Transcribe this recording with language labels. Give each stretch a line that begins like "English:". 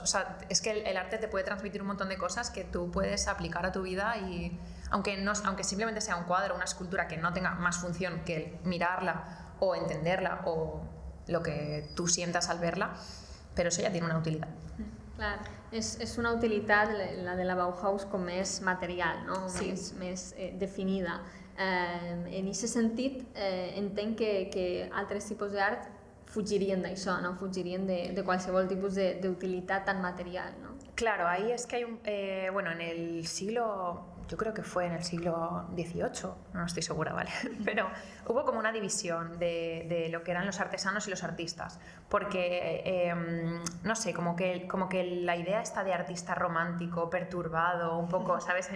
Spanish: O sea, es que el arte te puede transmitir un montón de cosas que tú puedes aplicar a tu vida, y aunque simplemente sea un cuadro, una escultura que no tenga más función que el mirarla o entenderla o lo que tú sientas al verla, pero eso ya tiene una utilidad.
Catalan: Clar, és una utilitat, la de la Bauhaus, com més material, no? Sí. Més definida. En aquest sentit, entenc que altres tipus d'art fugirien d'això, no? Fugirien de qualsevol tipus d'utilitat tan material, no?
Spanish: Claro, ahí es que hay en el siglo, yo creo que fue en el siglo XVIII, no estoy segura, ¿vale? Pero hubo como una división de lo que eran los artesanos y los artistas, porque, no sé, como que la idea esta de artista romántico, perturbado, un poco, ¿sabes?